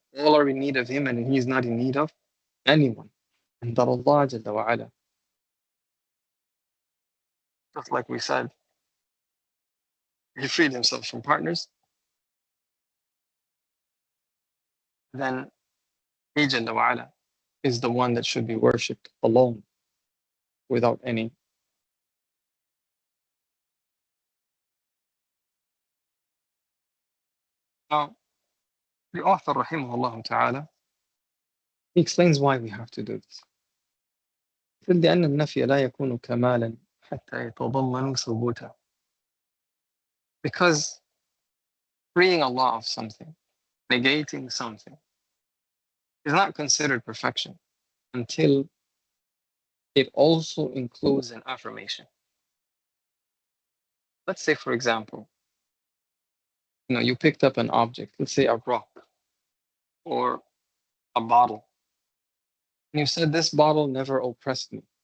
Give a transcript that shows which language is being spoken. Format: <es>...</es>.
<en>All are in need of him and he is not in need of anyone. And that Allah Jalla wa Ala, just like we said, he freed himself from partners, then he Jalla wa Ala is the one that should be worshipped alone, without any. Now, the author, rahimahullah ta'ala, he explains why we have to do this.</en> <ar>لأن النفي لا يكون كمالا حتى يتضمن ثبوتا.</ar> <en>Because freeing Allah of something, negating something, is not considered perfection until it also includes an affirmation. Let's say, for example, you picked up an object, let's say a rock or a bottle, and you said, this bottle never oppressed me.</en>